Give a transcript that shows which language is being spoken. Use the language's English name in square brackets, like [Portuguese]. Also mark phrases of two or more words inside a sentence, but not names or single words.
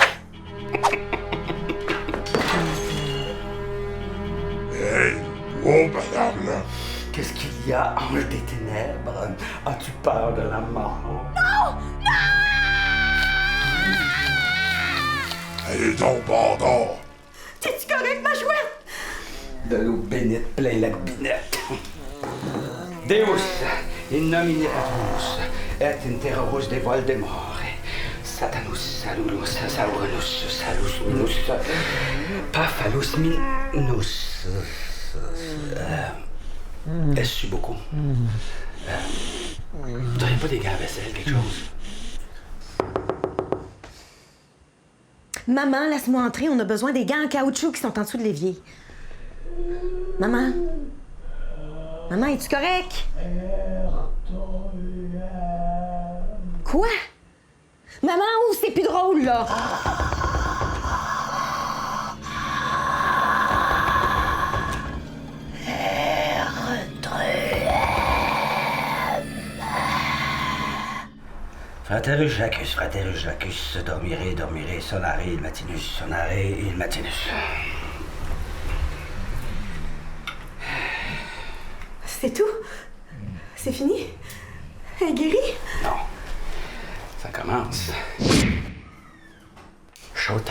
[French] Hey, oh, madame, là. Qu'est-ce qu'il y a, ange des ténèbres? As-tu peur de la mort? Elle est donc bord d'or. T'es-tu correct, ma chouette? De l'eau bénite plein la binette. [Latin] Deus, in nomine Patronus, et in terrorus de Voldemort, Satanus, Salulus, Saurus, Salus minus, Paphalus minus. [French] Est-ce beaucoup? T'aurais pas des gants à vaisselle, quelque chose? Maman, laisse-moi entrer, on a besoin des gants en caoutchouc qui sont en dessous de l'évier. Maman? Maman, es-tu correct? Quoi? Maman, où c'est plus drôle, là? [Latin] Fraterus Jacus, dormire, sonare, il matinus. [French] C'est tout? C'est fini? Elle est guérie? Non. Ça commence. Showtime.